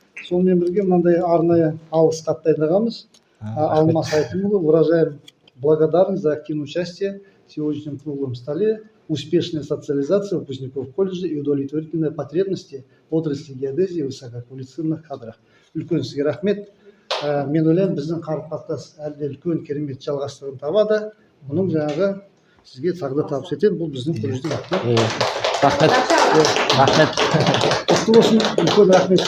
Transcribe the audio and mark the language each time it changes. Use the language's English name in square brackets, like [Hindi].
[Kazakh] Сонымен бірге мынандай арнайы алғыс хат дайындағанбыз. [Russian] Алмас Айтымұлы, выражаем благодарность за активное участие в сегодняшнем круглом столе, успешная социализация выпускников колледжа и удовлетворительные потребности в отрасли геодезии и высококвалифицированных кадрах. [Kazakh] Үлкен сізге рахмет. Мен ойлаймын, біздің қарым-қатынас әлде үлкен керемет жалғастығын табады. Бұның жаңағы сізге тағда табыс етемін. Бұл біздің колледждің Рахмет. құтты болсын. Үлкен рахмет.